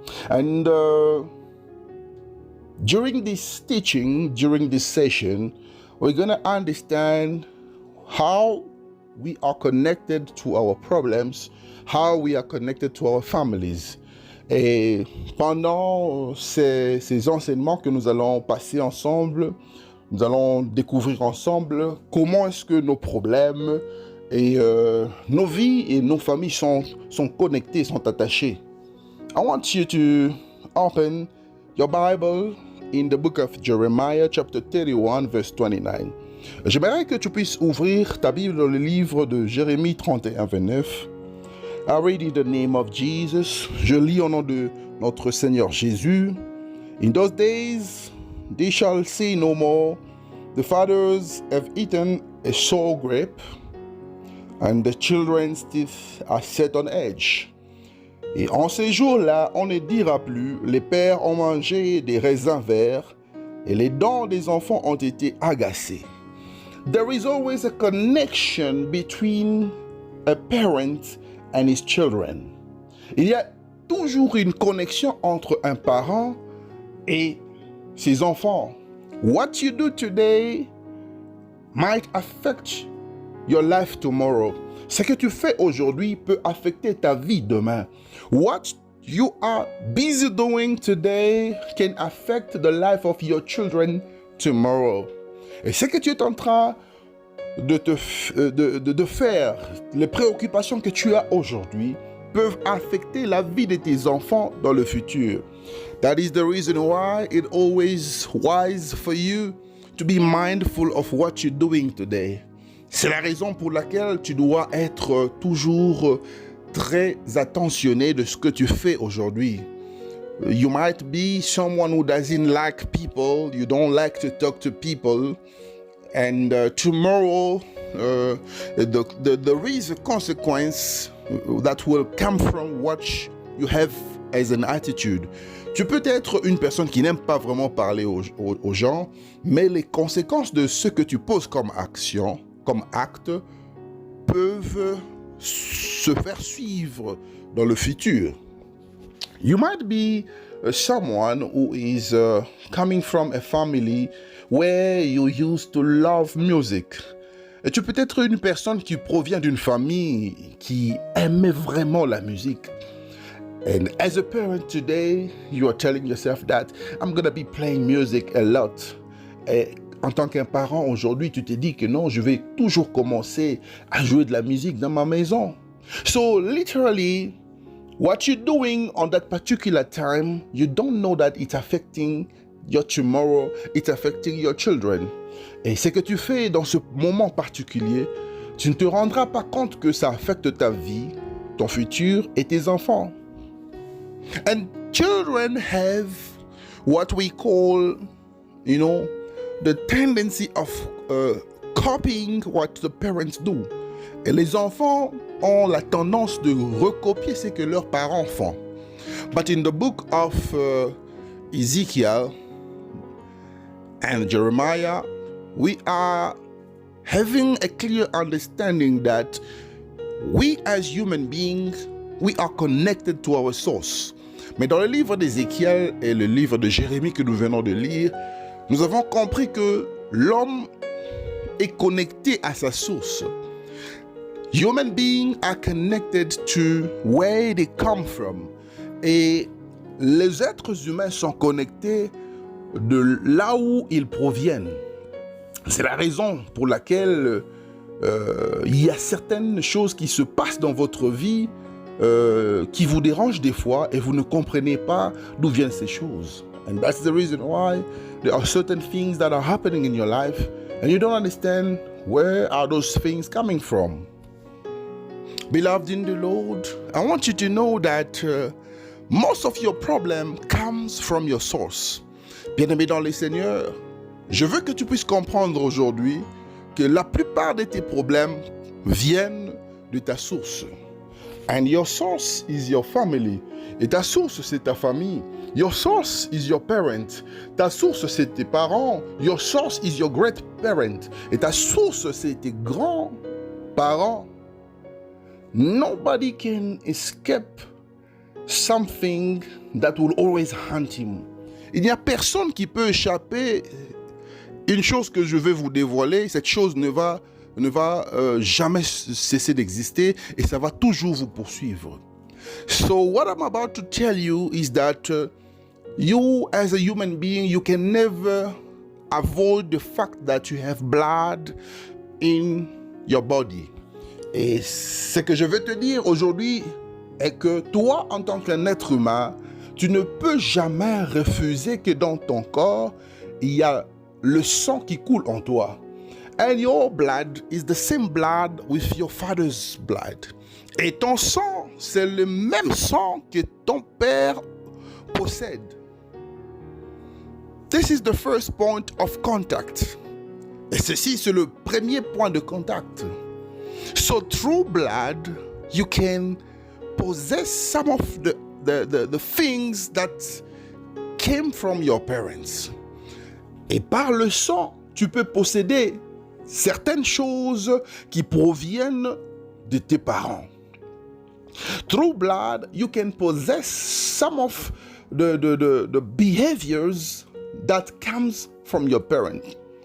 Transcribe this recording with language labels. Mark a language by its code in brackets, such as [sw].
[en] And during this teaching, during this session, we're going to understand how we are connected to our problems, how we are connected to our families. [fr] Et pendant ces enseignements que nous allons passer ensemble, nous allons découvrir ensemble comment est-ce que nos problèmes et nos vies et nos familles sont connectés, sont attachés. [en] I want you to open your Bible in the book of Jeremiah, chapter 31, verse 29. [fr] J'aimerais que tu puisses ouvrir ta Bible dans le livre de Jérémie 31, 29. [en] I read in the name of Jesus. [fr] Je lis au nom de notre Seigneur Jésus. [en] In those days, they shall say no more, the fathers have eaten a sour grape, and the children's teeth are set on edge. [fr] Et en ces jours-là, on ne dira plus, les pères ont mangé des raisins verts, et les dents des enfants ont été agacées. [en] There is always a connection between a parent and his children. [fr] Il y a toujours une connexion entre un parent et ses enfants. [en] What you do today might affect your life tomorrow. [fr] Ce que tu fais aujourd'hui peut affecter ta vie demain. [en] What you are busy doing today can affect the life of your children tomorrow. [fr] Et ce que tu es en train de faire, les préoccupations que tu as aujourd'hui peuvent affecter la vie de tes enfants dans le futur. [en] That is the reason why it's always wise for you to be mindful of what you're doing today. [fr] C'est la raison pour laquelle tu dois être toujours très attentionné de ce que tu fais aujourd'hui. [en] You might be someone who doesn't like people, you don't like to talk to people, and tomorrow there is a consequence that will come from what you have as an attitude. [fr] Tu peux être une personne qui n'aime pas vraiment parler aux gens, mais les conséquences de ce que tu poses comme action, comme acte, peuvent se faire suivre dans le futur. [en] You might be someone who is coming from a family where you used to love music. [fr] Et tu peux être une personne qui provient d'une famille qui aimait vraiment la musique. [en] And as a parent today, you are telling yourself that I'm going to be playing music a lot. [fr] Et en tant qu'un parent, aujourd'hui, tu te dis que non, je vais toujours commencer à jouer de la musique dans ma maison. [en] So literally, what you're doing on that particular time, you don't know that it's affecting your tomorrow, it's affecting your children. [fr] Et ce que tu fais dans ce moment particulier, tu ne te rendras pas compte que ça affecte ta vie, ton futur et tes enfants. [en] And children have what we call, the tendency of copying what the parents do. [fr] Et les enfants ont la tendance de recopier ce que leurs parents font. [en] But in the book of Ezekiel and Jeremiah, we are having a clear understanding that we as human beings, we are connected to our source. [fr] Mais dans le livre d'Ézéchiel et le livre de Jérémie que nous venons de lire, nous avons compris que l'homme est connecté à sa source. [en] Human beings are connected to where they come from. [fr] Et les êtres humains sont connectés de là où ils proviennent. C'est la raison pour laquelle il y a certaines choses qui se passent dans votre vie qui vous dérangent des fois et vous ne comprenez pas d'où viennent ces choses. [en] And that's the reason why there are certain things that are happening in your life and you don't understand where are those things coming from. Beloved in the Lord, I want you to know that most of your problem comes from your source. [fr] Bien-aimé dans le Seigneur, je veux que tu puisses comprendre aujourd'hui que la plupart de tes problèmes viennent de ta source. [en] And your source is your family. [fr] Et ta source, c'est ta famille. [en] Your source is your parent. [fr] Ta source, c'est tes parents. [en] Your source is your great parent. [fr] Et ta source, c'est tes grands-parents. [en] Nobody can escape something that will always haunt him. [fr] Il n'y a personne qui peut échapper une chose que je vais vous dévoiler. Cette chose ne va jamais cesser d'exister et ça va toujours vous poursuivre. [en] So what I'm about to tell you is that you as a human being, you can never avoid the fact that you have blood in your body. [fr] Et ce que je veux te dire aujourd'hui est que toi, en tant qu'un être humain, tu ne peux jamais refuser que dans ton corps, il y a le sang qui coule en toi. [en] And your blood is the same blood with your father's blood. [fr] Et ton sang, c'est le même sang que ton père possède. [en] This is the first point of contact. [fr] Et ceci, c'est le premier point de contact. [en] So through blood, you can possess some of the things that came from your parents. [fr] Et par le sang, tu peux posséder certaines choses qui proviennent de tes parents. [en] Through blood, you can possess some of the behaviors that comes from your parents.